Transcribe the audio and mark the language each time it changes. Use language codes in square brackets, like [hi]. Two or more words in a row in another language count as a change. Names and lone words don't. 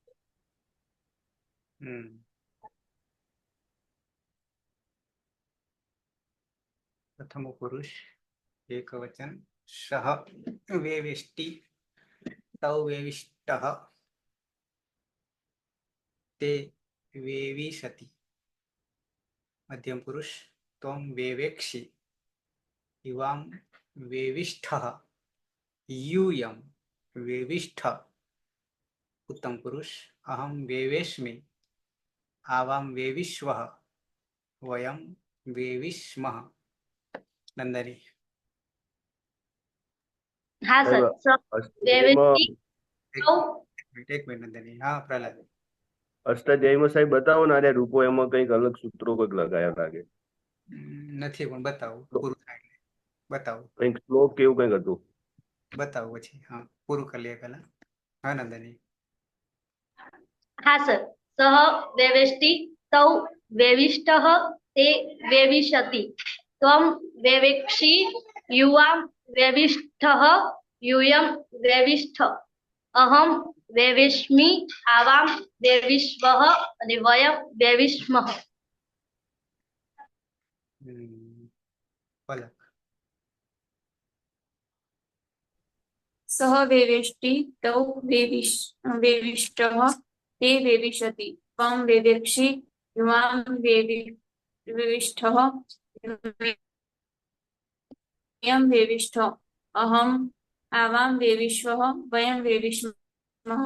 [sa] प्रथम पुरुष एक वचन सह वेविष्टि तौ वेविष्टः ते वेविशति. मध्यम पुरुष त्वम वेवेक्षि इवाम वेविष्ठः यूयम वेविष्ठ. उत्तम पुरुष अहम वेवेष्मि आवाम वेविष्वः वयम वेविष्मः. नंदनी. [gu] હા સર. એક મિનિટ નંદની. હા પ્રહલાદ. અષ્ટાધ્યાયમાં સાહેબ બતાવો ને આ રૂપો એમાં કઈક અલગ સૂત્રો કઈક લગાયા લાગે. નથી પણ બતાવો પૂરું થાય. બતાવો કંઈક શ્લોક કેવું કંઈક હતું. બતાવો પછી. હા, પૂરું કરી લઈએ પહેલા. હા નંદની. હા સર. [sa] सह वेवेष्टि तौ वेविष्टः ते वेविशति त्वम वेवेक्षि युवाम वेविष्ठः यूयं वेविष्ठ अहम वेविष्मि आवाम वेविष्वः અને वयम वेविष्मः. પલક. सह वेवेष्टि तौ वेविष्टः ते वेविशति त्वं वेवेक्षि युवां वेविष्ठः यम वेविष्ठ अहम आवाम वेविष्वः वयम वेविष्मः.